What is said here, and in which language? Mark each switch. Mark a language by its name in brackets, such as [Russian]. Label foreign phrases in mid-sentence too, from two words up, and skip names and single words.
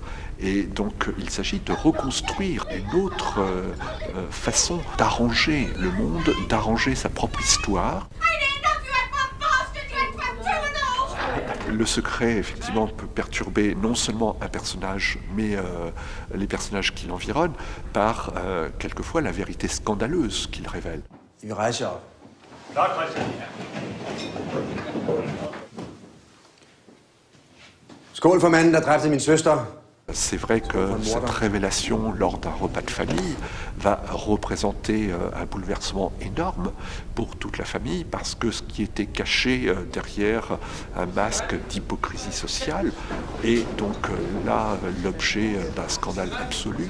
[French] Et donc il s'agit de reconstruire une autre façon d'arranger le monde, d'arranger sa propre histoire. Le secret, effectivement, peut perturber non seulement un personnage, mais les personnages qui l'environnent, par quelquefois la vérité scandaleuse qu'il révèle. [Danish] Skål for manden, der dræbte min søster. [French] C'est vrai que cette révélation lors d'un repas de famille va représenter un bouleversement énorme pour toute la famille parce que ce qui était caché derrière un masque d'hypocrisie sociale est donc là l'objet d'un scandale absolu.